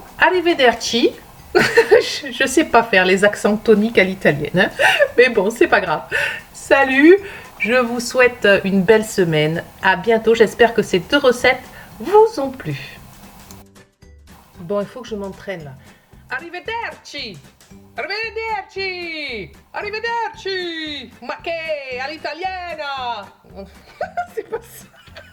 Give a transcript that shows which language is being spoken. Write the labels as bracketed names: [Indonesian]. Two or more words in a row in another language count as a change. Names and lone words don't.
[Italian] Arrivederci. [French] Je sais pas faire les accents toniques à l'italienne, hein, mais bon, c'est pas grave. Salut, je vous souhaite une belle semaine. À bientôt, j'espère que ces 2 recettes vous ont plu. Bon, il faut que je m'entraîne là. [Italian] Arrivederci! Arrivederci! Arrivederci! Ma che? All'italiana! [French] C'est pas ça.